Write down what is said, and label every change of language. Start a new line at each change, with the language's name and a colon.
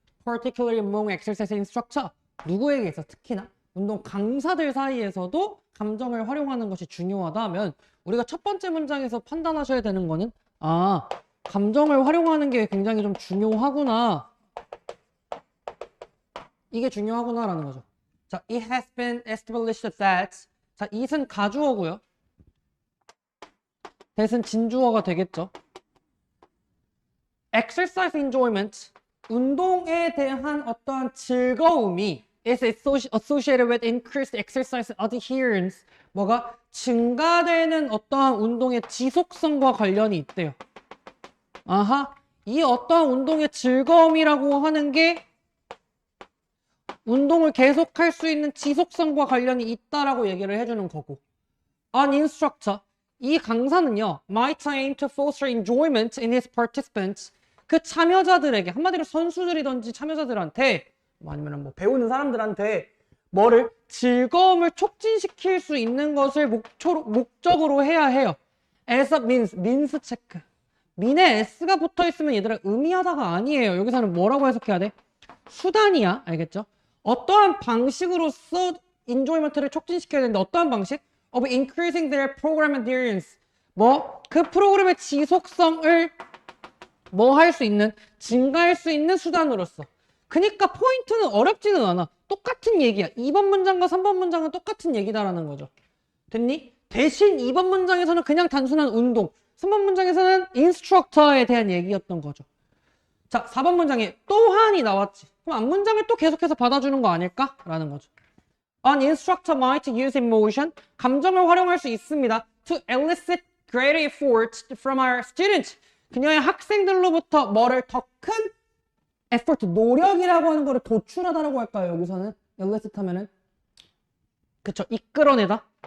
English: Particularly among exercise instructor,
Korean: 누구에게서 특히나 운동 강사들 사이에서도 감정을 활용하는 것이 중요하다면, 우리가 첫 번째 문장에서 판단하셔야 되는 거는 감정을 활용하는 게 굉장히 좀 중요하구나, 이게 중요하구나라는 거죠.
English: 자, it has been established that, 자,
Korean: it은 가주어고요. that은 진주어가 되겠죠.
English: exercise enjoyment,
Korean: 운동에 대한 어떠한 즐거움이
English: is associated with increased exercise adherence,
Korean: 뭐가 증가되는 어떠한 운동의 지속성과 관련이 있대요. 이 어떠한 운동의 즐거움이라고 하는 게 운동을 계속할 수 있는 지속성과 관련이 있다라고 얘기를 해주는 거고,
English: An instructor,
Korean: 이 강사는요,
English: might aim to foster enjoyment in his participants,
Korean: 그 참여자들에게, 한마디로 선수들이든지 참여자들한테, 아니면 뭐 배우는 사람들한테 뭐를 즐거움을 촉진시킬 수 있는 것을 목적으로 해야 해요.
English: as a means
Korean: 체크. mean에 s가 붙어 있으면 얘들아 의미하다가 아니에요. 여기서는 뭐라고 해석해야 돼? 수단이야. 알겠죠? 어떠한 방식으로서 enjoyment를 촉진시켜야 되는데, 어떠한 방식?
English: of increasing their program adherence,
Korean: 그 프로그램의 지속성을 할 수 있는, 증가할 수 있는 수단으로서. 그러니까 포인트는 어렵지는 않아. 똑같은 얘기야. 2번 문장과 3번 문장은 똑같은 얘기다라는 거죠. 됐니? 대신 2번 문장에서는 그냥 단순한 운동, 3번 문장에서는 인스트럭터에 대한 얘기였던 거죠. 자, 4번 문장에 또한이 나왔지. 그럼 앞 문장을 또 계속해서 받아주는 거 아닐까? 라는 거죠.
English: An instructor might use emotion,
Korean: 감정을 활용할 수 있습니다.
English: To elicit greater effort from our students,
Korean: 그녀의 학생들로부터 뭐를 더 큰 effort, 노력이라고 하는 거를 도출하다라고 할까요? 여기서는 elicit 하면은, 그쵸, 이끌어내다.